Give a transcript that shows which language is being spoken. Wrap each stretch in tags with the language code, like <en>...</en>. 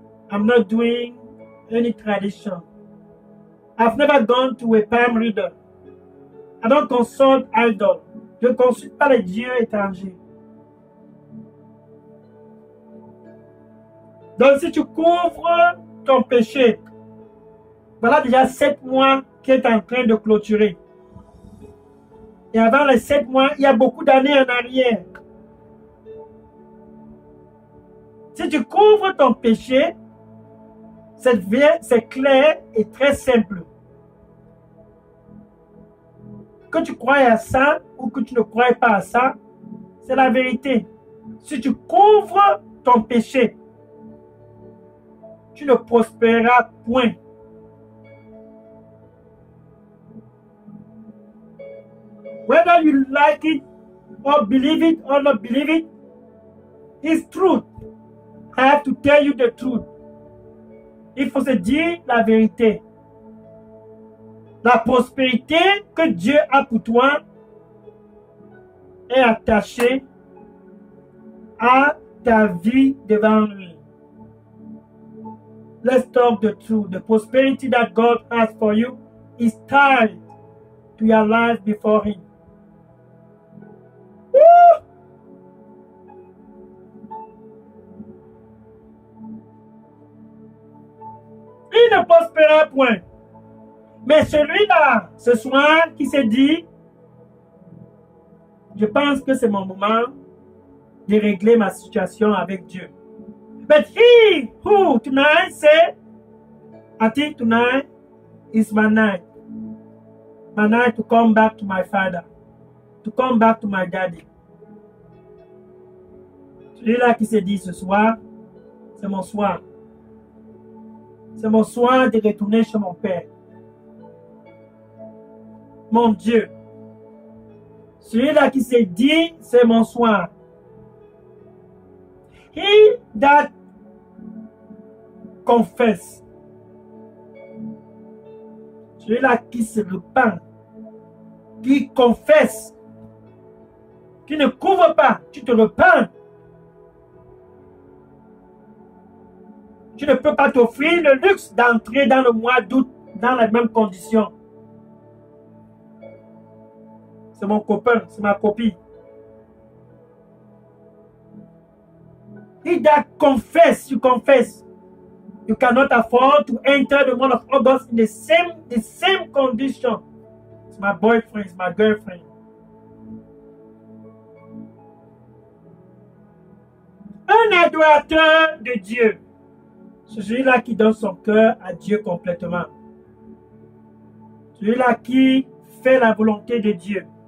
<en>I'm not doing any tradition. I've never gone to a palm reader. I don't consult idol.</en> <fr>Je ne consulte pas les dieux étrangers. Donc si tu couvres ton péché, voilà déjà 7 mois qui est en train de clôturer. Et avant les 7 mois, il y a beaucoup d'années en arrière. Si tu couvres ton péché, c'est clair et très simple. Que tu crois à ça ou que tu ne crois pas à ça, c'est la vérité. Si tu couvres ton péché, tu ne prospéreras point.</fr> <en>Whether you like it or believe it or not believe it, it's truth. I have to tell you the truth.</en> <fr>Il faut se dire la vérité. La prospérité que Dieu a pour toi est attachée à ta vie devant lui.</fr> <en>Let's talk the truth. The prosperity that God has for you is tied to your life before him. Woo!</en> <fr>Il ne prospérera point. Mais celui-là, ce soir, qui s'est dit, je pense que c'est mon moment de régler ma situation avec Dieu.</fr> <en>But he who tonight said, I think tonight is my night. My night to come back to my father. To come back to my daddy.</en> <fr>Celui-là qui s'est dit ce soir, c'est mon soir. C'est mon soir de retourner chez mon père. Mon Dieu. Celui-là qui s'est dit, c'est mon soir.</fr> <en>He that confesse.</en> <fr>Celui-là qui se repent, qui confesse, qui ne couvre pas, tu te repens. Tu ne peux pas t'offrir le luxe d'entrer dans le mois d'août dans les mêmes conditions. C'est mon copain, c'est ma copine.</fr> <en>He that confess, you confess. You cannot afford to enter the month of August in the same condition. It's my boyfriend, it's my girlfriend.</en> <fr>Un adorateur de Dieu, c'est celui-là qui donne son cœur à Dieu complètement. Celui-là qui fait la volonté de Dieu.</fr>